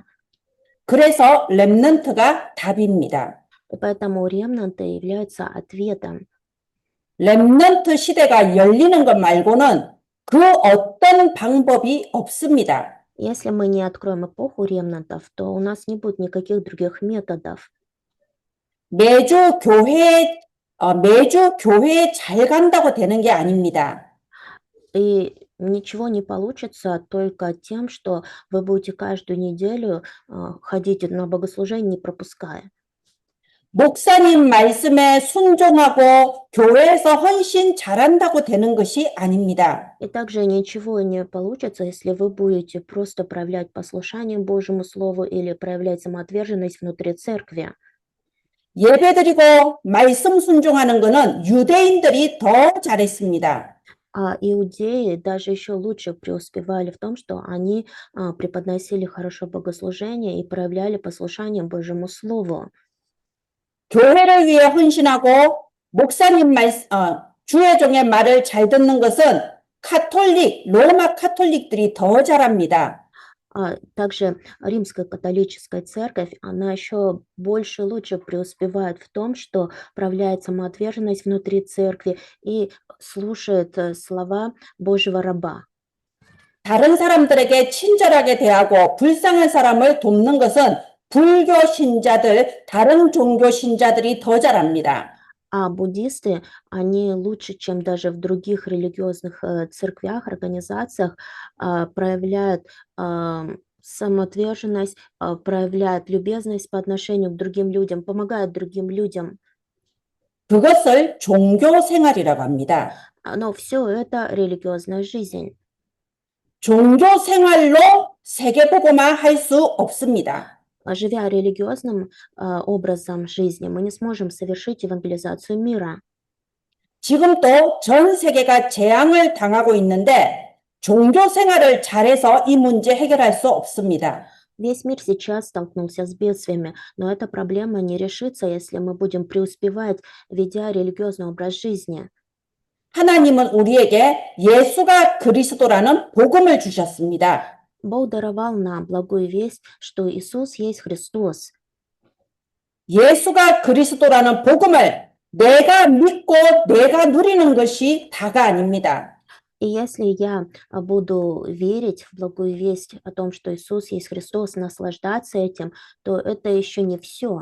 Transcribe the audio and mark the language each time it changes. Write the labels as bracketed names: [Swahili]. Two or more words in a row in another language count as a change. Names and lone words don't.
[Korean] 그래서 랩넌트가 답입니다. [Russian] И поэтому ремнанты являются ответом. [Korean] 랩넌트 시대가 열리는 것 말고는 그 어떤 방법이 없습니다. [Russian] Если мы не откроем эпоху ремнантов, то у нас не будет никаких других методов. [Korean] 매주 교회에 잘 간다고 되는 게 아닙니다. [Russian] И ничего не получится только тем, что вы будете каждую неделю ходить на богослужение, не пропуская. [Korean] 목사님 말씀에 순종하고 교회에서 헌신 잘한다고 되는 것이 아닙니다. [Russian] И также ничего не получится, если вы будете просто проявлять послушание Божьему Слову или проявлять самоотверженность внутри церкви. [Korean] 예배드리고 말씀 순종하는 것은 유대인들이 더 잘했습니다. [Russian] А иудеи даже еще лучше преуспевали в том, что они преподносили хорошо богослужение и проявляли послушание Божьему Слову. [Korean] 교회를 위해 헌신하고 목사님 주의 종의 말을 잘 듣는 것은 로마 카톨릭들이 더 잘합니다. [Russian] Также римская католическая церковь, она еще больше лучше преуспевает в том, что проявляет самоотверженность внутри церкви и слушает слова Божьего раба. [Korean] 다른 사람들에게 친절하게 대하고 불쌍한 사람을 돕는 것은 불교 신자들, 다른 종교 신자들이 더 잘합니다. [Russian] А буддисты, они лучше, чем даже в других религиозных церквях, организациях, проявляют самоотверженность, проявляют любезность по отношению к другим людям, помогают другим людям. [Korean] 그것을 종교 생활이라고 합니다. [Russian] Но все это религиозная жизнь. [Korean] 종교 생활로 세계복음화 할 수 없습니다. [Russian] Живя религиозным образом жизни, мы не сможем совершить евангелизацию мира. [Korean] 지금도 전 세계가 재앙을 당하고 있는데 종교 생활을 잘해서 이 문제 해결할 수 없습니다. [Russian] Весь мир сейчас столкнулся с бедствиями, но эта проблема не решится, если мы будем преуспевать, ведя религиозный образ жизни. [Korean] 하나님은 우리에게 예수가 그리스도라는 복음을 주셨습니다. [Russian] Бог даровал нам благую весть, что Иисус есть Христос. [Korean] 예수가 그리스도라는 복음을 내가 믿고 내가 누리는 것이 다가 아닙니다. [Russian] И если я буду верить в благую весть о том, что Иисус есть Христос, наслаждаться этим, то это еще не все.